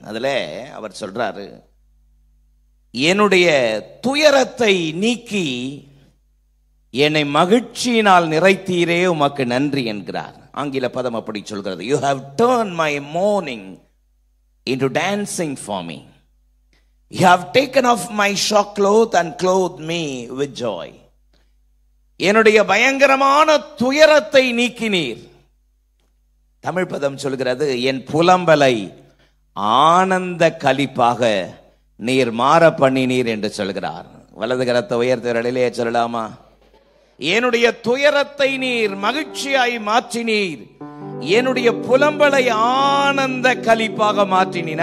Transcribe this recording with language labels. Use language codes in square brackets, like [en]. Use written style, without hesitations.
[ta] அதுல அவர் சொல்றாரு, என்னுடைய துயரத்தை நீக்கி என்னை மகிழ்ச்சியினால் நிறைத்தீரே உமக்கு நன்றி என்கிறார். ஆங்கில பதம் அப்படி சொல்கிறது, [en] You have turn my mourning into dancing for me. You have taken off my sackcloth and clothed me with joy. [ta] என்னுடைய பயங்கரமான துயரத்தை நீக்கினீர். தமிழ் பதம் சொல்கிறது, என் புலம்பலை ஆனந்த களிப்பாக நீர் மாற பண்ணினீர் என்று சொல்கிறார். வலது கரத்தை உயர்த்தவர்களிலே சொல்லலாமா? என்னுடைய துயரத்தை நீர் மகிழ்ச்சியாய் மாற்றினீர், என்னுடைய புலம்பலை ஆனந்த களிப்பாக மாற்றினீர்.